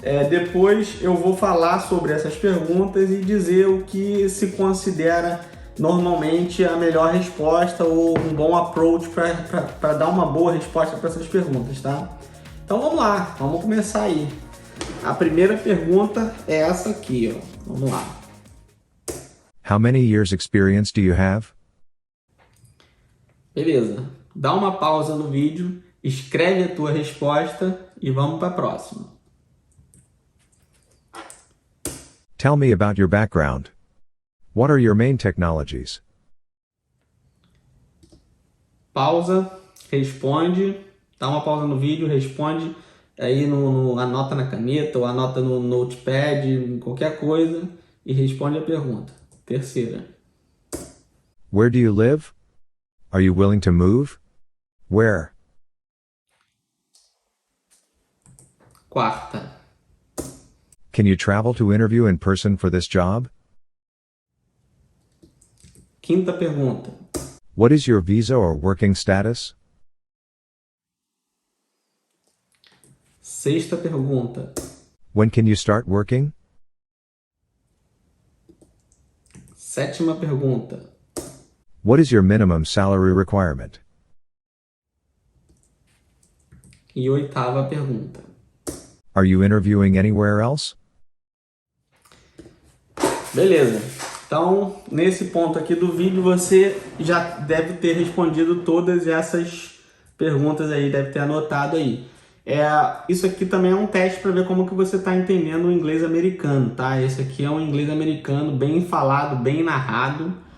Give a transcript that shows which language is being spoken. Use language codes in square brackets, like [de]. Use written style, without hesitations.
[pt] Depois eu vou falar sobre essas perguntas e dizer o que se considera normalmente a melhor resposta ou um bom approach para dar uma boa resposta para essas perguntas, tá? Então vamos lá, vamos começar aí. A primeira pergunta é essa aqui, ó. Vamos lá. [en] How many years experience do you have? [pt] Beleza. Dá uma pausa no vídeo, escreve a tua resposta e vamos para a próxima. [en] Tell me about your background. What are your main technologies? [pt] Pausa, responde, dá uma pausa no vídeo, responde aí anota na caneta ou anota no notepad, em qualquer coisa e responde a pergunta. Terceira. [en] Where do you live? Are you willing to move? Where? [pt] Quarta. [en] Can you travel to interview in person for this job? [pt] Quinta pergunta. [en] What is your visa or working status? [pt] Sexta pergunta. [en] When can you start working? [pt] Sétima pergunta. [en] What is your minimum salary requirement? [pt] E oitava pergunta. [en] Are you interviewing anywhere else? [pt] Beleza. Então, nesse ponto aqui do vídeo, você já deve ter respondido todas essas perguntas aí, deve ter anotado aí. Isso aqui também é um teste para ver como que você está entendendo o inglês americano, tá? Esse aqui é um inglês americano bem falado, bem narrado.